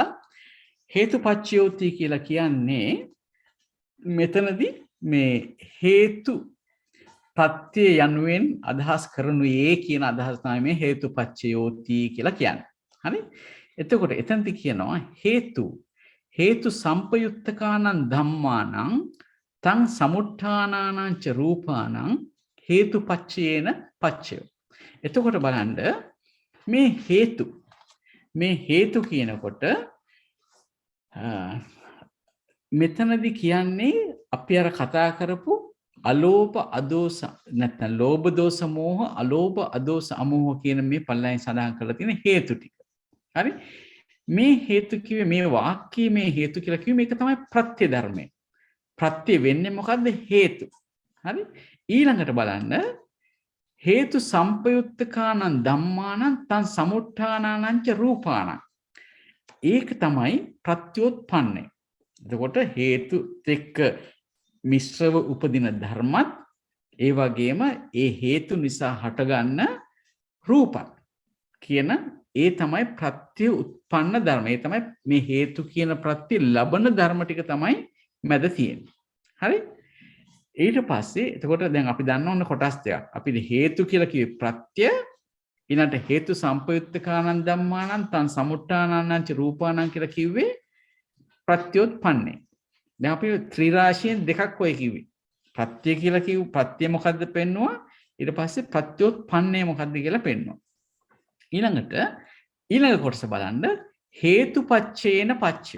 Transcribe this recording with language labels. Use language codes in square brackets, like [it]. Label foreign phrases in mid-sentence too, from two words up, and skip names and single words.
[si] හේතුපච්චයෝති කියලා කියන්නේ මෙතනදී මේ හේතු පත්‍ය යනුවෙන් අදහස් කරනුයේ කියන අදහස තමයි මේ හේතුපච්චයෝති කියලා කියන්නේ. හරි? එතකොට එතනදී කියනවා [pi] හේතු සම්පයුත්තකානං ධම්මානං තං සමුත්ථානානං ච රූපානං හේතුපච්චයේන පච්චයෝ. [si] එතකොට බලන්න මේ හේතු කියනකොට මෙතනදී කියන්නේ අපි අර කතා කරපු අලෝභ අදෝස නැත්නම් ලෝභ දෝස මෝහ අලෝභ අදෝස අමෝහ කියන මේ පල්ලෙන් සඳහන් කරලා තියෙන හේතු ටික. හරි? මේ හේතු කිව්වේ මේ වාක්‍යයේ මේ හේතු කියලා කිව්වේ මේක තමයි ප්‍රත්‍ය ධර්මය. ප්‍රත්‍ය වෙන්නේ මොකද්ද? හේතු. හරි? ඊළඟට බලන්න [pi] හේතු සම්පයුත්තකානං ධම්මානං තං සමුත්ථානානං ච රූපානං. [si] ඒක තමයි ප්‍රත්‍යෝත්පන්නේ. එතකොට හේතු එක්ක මිශ්‍රව උපදින ධර්මත් ඒ වගේම ඒ හේතු නිසා හටගන්න රූපත් කියන ඒ තමයි ප්‍රත්‍ය උත්පන්න ධර්ම. ඒ තමයි මේ හේතු කියන ප්‍රත්‍ය ලබන ධර්ම ටික තමයි මැද තියෙන්නේ. හරි? ඊට පස්සේ එතකොට දැන් අපි දන්න ඕන කොටස් දෙකක්. අපි හේතු කියලා කිව්වේ ප්‍රත්‍ය ඊළඟට [pi] හේතු සම්පයුත්තකානං ධම්මානං තං සමුත්ථානානං ච රූපානං [si] කියලා කිව්වේ ප්‍රත්‍යෝත්පන්නේ. දැන් අපි ත්‍රිරාශියෙන් දෙකක් ඔය කිව්වේ. ප්‍රත්‍ය කියලා කිව්ව ප්‍රත්‍ය මොකද්ද පෙන්නුවා? ඊට පස්සේ ප්‍රත්‍යෝත්පන්නය මොකක්ද කියලා පෙන්වනවා. ඊළඟ කොටස බලන්න [pi] හේතුපච්චේන පච්චයෝ.